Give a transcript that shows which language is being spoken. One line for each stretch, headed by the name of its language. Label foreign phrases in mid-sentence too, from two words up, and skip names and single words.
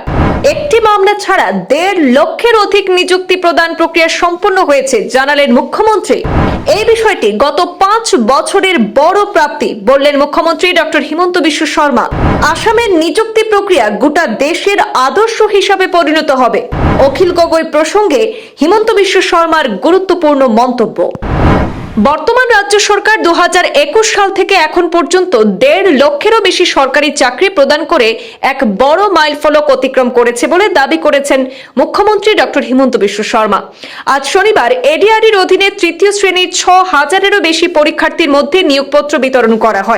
Bangla: একটি মামলা ছাড়া 1.5 লক্ষের অধিক নিযুক্তি প্রদান প্রক্রিয়া সম্পন্ন হয়েছে জানালেন মুখ্যমন্ত্রী। এই বিষয়টি গত 5 বছরের বড় প্রাপ্তি বললেন মুখ্যমন্ত্রী ডক্টর হিমন্ত বিশ্ব শর্মা। আসামের নিযুক্তি প্রক্রিয়া গোটা দেশের আদর্শ হিসাবে পরিণত হবে। অখিল গগৈ প্রসঙ্গে হিমন্ত বিশ্ব শর্মার গুরুত্বপূর্ণ মন্তব্য। বর্তমান রাজ্য সরকার 2021 সাল থেকে এখন পর্যন্ত 1.5 লক্ষেরও বেশি সরকারি চাকরি প্রদান করে এক বড় মাইলফলক অতিক্রম করেছে বলে দাবি করেছেন মুখ্যমন্ত্রী ডক্টর হিমন্ত বিশ্ব শর্মা। আজ শনিবার এডিআরইর অধীনে তৃতীয় শ্রেণীর 6,000-এরও বেশি পরীক্ষার্থীর মধ্যে নিয়োগপত্র বিতরণ করা হয়।